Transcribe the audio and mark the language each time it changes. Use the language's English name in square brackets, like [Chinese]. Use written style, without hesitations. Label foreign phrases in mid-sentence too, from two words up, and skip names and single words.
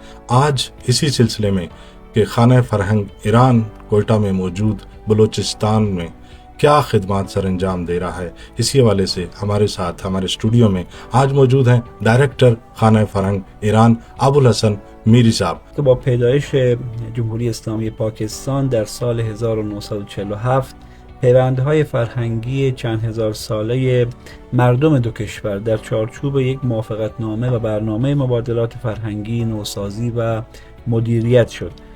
[Urdu] آج اسی سلسلے میں کہ خانہ فرہنگ ایران کوئٹہ میں موجود بلوچستان میں کیا خدمت سر انجام دے رہا ہے، اسی حوالے سے ہمارے ساتھ ہمارے اسٹوڈیو میں آج موجود ہیں ڈائریکٹر خانہ فرہنگ ایران ابوالحسن میری صاحب. [Persian] که با پیدایش جمهوری اسلامی پاکستان در سال 1947 پیوندهای فرهنگی چند هزار ساله مردم دو کشور در چارچوب یک موافقتنامه و برنامه مبادلات فرهنگی نوسازی و مدیریت شد.